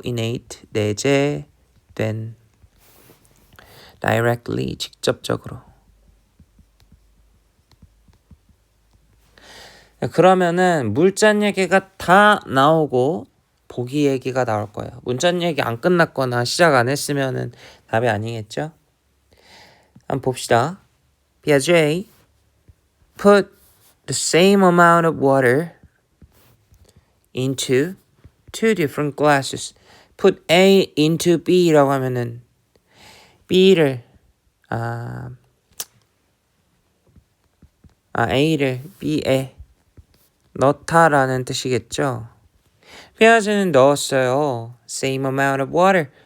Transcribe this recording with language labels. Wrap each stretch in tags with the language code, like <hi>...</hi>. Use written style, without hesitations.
<en>innate,</en> <ko>내재된,</ko> <en>directly,</en> <ko>직접적으로. 그러면은 물잔 얘기가 다 나오고 보기 얘기가 나올 거예요. 문잔 얘기 안 끝났거나 시작 안 했으면은 답이 아니겠죠? 한번 봅시다.</ko> <en>Piaget put the same amount of water into two different glasses. Put A into B</en> <ko>라고 하면은 B를 A를 B에 넣다라는 뜻이겠죠. 피아제는 넣었어요.</ko> <en>Same amount of water.</en>